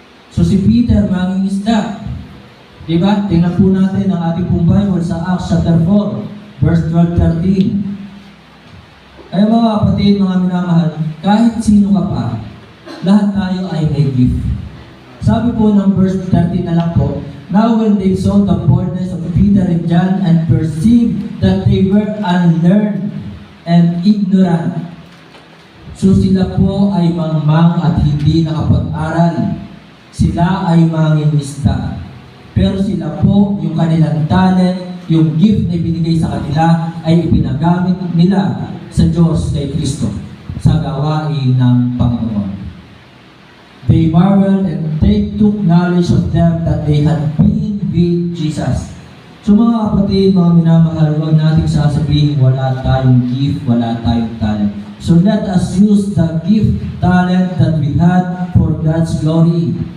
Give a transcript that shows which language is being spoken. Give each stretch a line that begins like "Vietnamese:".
Filipino: So si Peter, mangingisda. Diba? Tingnan po natin ang ating pong Bible sa Acts chapter 4.
English: Verse 12-13.
Filipino: Ay mga kapatid, mga minamahal, kahit sino ka pa, lahat tayo ay may gift. Sabi po ng verse 13 na lang po,
English: now when they saw the boldness of Peter and John and perceived that they were unlearned and ignorant,
Filipino: so sila po ay mangmang at hindi nakapag-aral. Sila ay mangingisda. Pero sila po, yung kanilang talent, yung gift na ibinigay sa kanila ay ipinagamit nila sa Diyos kay Kristo sa gawain ng Panginoon.
English: They marveled and they took knowledge of them that they had been with Jesus.
Filipino: So mga kapatid, mga minamahal, huwag natin sasabihin wala tayong gift, wala tayong talent.
English: So let us use the gift, talent that we had for God's glory.